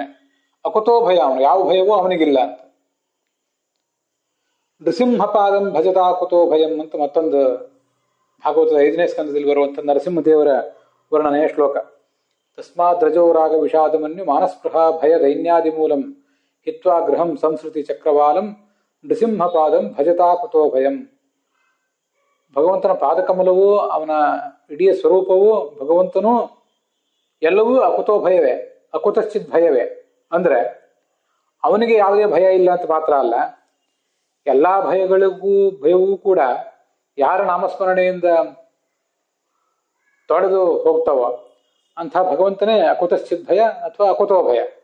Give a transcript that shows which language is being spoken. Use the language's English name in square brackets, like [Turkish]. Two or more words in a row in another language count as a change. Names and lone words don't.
[Sanskrit] ಅಕುತೋ ಭಯ, [Kannada] ಅವನು ಯಾವ ಭಯವೂ ಅವನಿಗಿಲ್ಲ ಅಂತ. [Sanskrit] ನೃಸಿಂಹಪಾದಂ ಭಜತಾ ಕುತೋ ಭಯಂ [Kannada] ಅಂತ ಮತ್ತೊಂದು ಭಾಗವತದ 5ನೇ ಸ್ಕಂದದಲ್ಲಿ ಬರುವಂತ ನರಸಿಂಹದೇವರ ವರ್ಣನೆಯ ಶ್ಲೋಕ. [Sanskrit] ತಸ್ಮಾದ್ ರಜೋ ರಾಗ ವಿಷಾದಮನ್ಯು ಮಾನಸ್ಪೃಹ ಭಯ ದೈನ್ಯಾದಿ ಮೂಲಂ ಹಿತ್ವಾ ಗೃಹಂ ಸಂಸ್ಕೃತಿ ಚಕ್ರವಾಲಂ ನೃಸಿಂಹಪಾದಂ ಭಜತಾ ಕುತೋ ಭಯಂ. [Kannada] ಭಗವಂತನ ಪಾದಕಮಲವೂ, ಅವನ ಇಡೀ ಸ್ವರೂಪವೂ, ಭಗವಂತನೂ ಎಲ್ಲವೂ [Sanskrit] ಅಕುತೋ ಭಯವೇ, ಅಕುತಶ್ಚಿತ್ ಭಯವೇ. [Kannada] ಅಂದ್ರೆ ಅವನಿಗೆ ಯಾವುದೇ ಭಯ ಇಲ್ಲ ಅಂತ ಮಾತ್ರ ಅಲ್ಲ, ಎಲ್ಲಾ ಭಯವೂ ಕೂಡ ಯಾರ ನಾಮಸ್ಮರಣೆಯಿಂದ ತೊಡೆದು ಹೋಗ್ತಾವೋ ಅಂಥ ಭಗವಂತನೇ [Sanskrit] ಅಕುತಶ್ಚಿತ್ ಭಯ [Kannada] ಅಥವಾ [Sanskrit] ಅಕುತೋ ಭಯ.